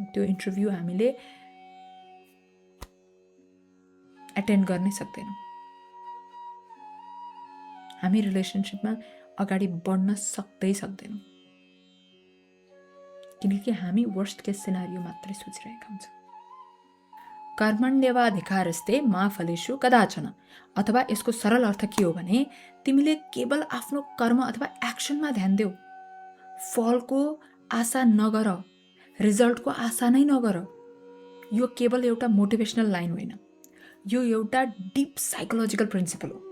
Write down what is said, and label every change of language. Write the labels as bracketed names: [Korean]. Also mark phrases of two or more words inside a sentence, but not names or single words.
[Nepali] त्यो इन्टरभ्यू हामीले एटेन्ड गर्नै सक्दैनौँ। हामी रिलेसनसिपमा अगाडि बढ्न सक्दैनौँ, किनकि हामी [English] worst case scenario [Nepali] मात्रै सोचिरहेका हुन्छौँ। [Sanskrit] कर्मण्येवाधिकारस्ते मा फलेषु कदाचन, [Nepali] अथवा यसको सरल अर्थ के हो भने, तिमीले केवल आफ्नो कर्म अथवा एक्सनमा ध्यान देऊ, फलको आशा नगर, रिजल्टको आशा नै नगर। यो केवल एउटा [English] motivational line [Nepali] होइन, यो एउटा [English] deep psychological principle [Nepali] हो।